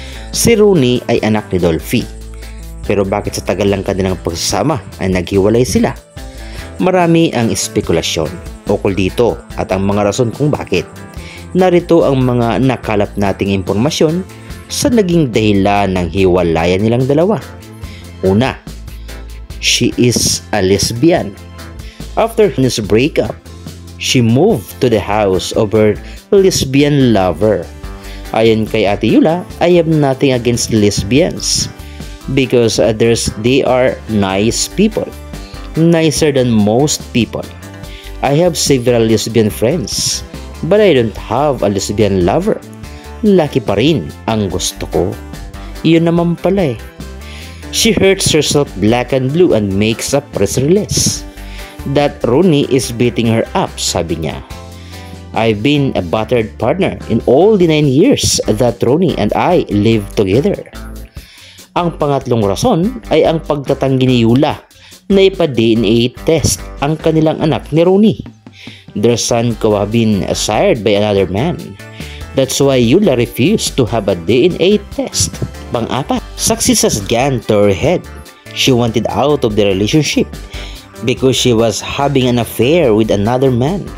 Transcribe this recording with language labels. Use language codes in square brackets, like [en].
[tl] Si Ronnie ay anak ni Dolphy. Pero bakit sa tagal lang kanilang pagsasama ay naghiwalay sila? Marami ang espekulasyon ukol dito at ang mga rason kung bakit. Narito ang mga nakalap nating impormasyon sa naging dahilan ng hiwalayan nilang dalawa. Una, [en] she is a lesbian. After his breakup, she moved to the house of her lesbian lover. [tl] Ayon kay [en] Ate Yola, I have nothing against lesbians because they are nice people, nicer than most people. I have several lesbian friends, but I don't have a lesbian lover. [tl] Laki pa rin ang gusto ko. Yun naman pala eh. [en] She hurts herself black and blue and makes a press release that Ronnie is beating her up, [tl] sabi niya. [en] I've been a battered partner in all the 9 years that Ronnie and I lived together. [tl] Ang pangatlong rason ay ang pagtatanggi ni Yola na ipa-DNA test ang kanilang anak ni Ronnie. [en] Their son could have been sired by another man. That's why Yola refused to have a DNA test. [tl] Pang-apat, [en] success gan to her head. She wanted out of the relationship because she was having an affair with another man.